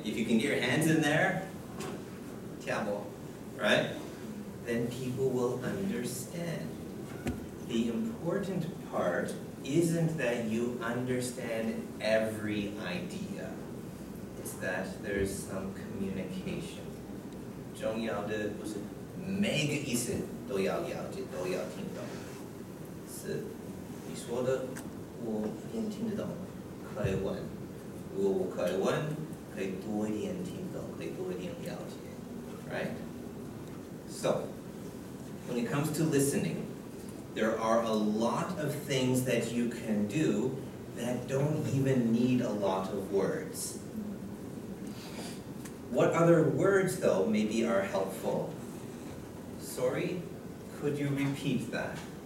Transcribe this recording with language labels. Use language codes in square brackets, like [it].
[en] If you can get your hands in there, 跳舞, right? Then people will understand. The important part isn't that you understand every idea. It's that there's some communication. [zh] 重要的不是每个意思都要了解，都要听懂。是你说的我一点听得懂，可以问。如果我可以问，可以多一点听懂，可以多一点了解。 [en] Right? So, when it comes to listening, there are a lot of things that you can do that don't even need a lot of words. What other words, though, maybe are helpful? Sorry, could you repeat that?